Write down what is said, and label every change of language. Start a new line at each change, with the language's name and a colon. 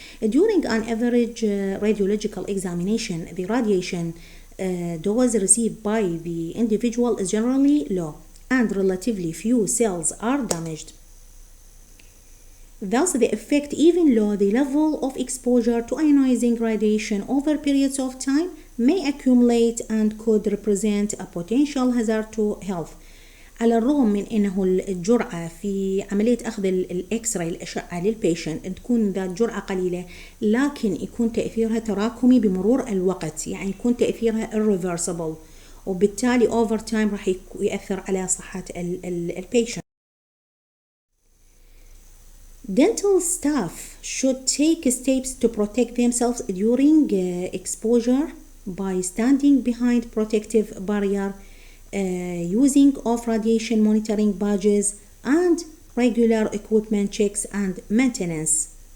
English: During an average radiological examination, the radiation dose received by the individual is generally low and relatively few cells are damaged. Thus, the effect even low the level of exposure to ionizing radiation over periods of time may accumulate and could represent a potential hazard to health.
Arabic: على الرغم من انه الجرعة في عملية اخذ الاكس راي الاشعة للبيشنت تكون ذات جرعة قليلة، لكن يكون تأثيرها تراكمي بمرور الوقت، يعني يكون تأثيرها irreversible، وبالتالي
English: over time
Arabic: راح يأثر على صحة البيشنت.
English: Dental staff should take steps to protect themselves during exposure by standing behind protective barrier, using off radiation monitoring badges, and regular equipment checks and maintenance.